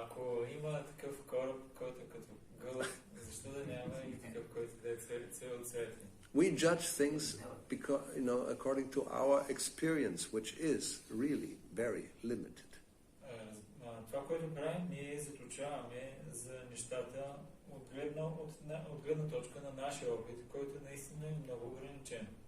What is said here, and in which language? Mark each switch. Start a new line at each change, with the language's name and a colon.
Bulgarian: Ако има такъв кораб, който като гълъб, защо да няма и такъв, който да е цветен?
English: We judge things because, according to our experience, which is really very limited.
Bulgarian: Това, което правим, ние заключаваме за нещата от гледна точка на нашия опит, който наистина е много ограничен.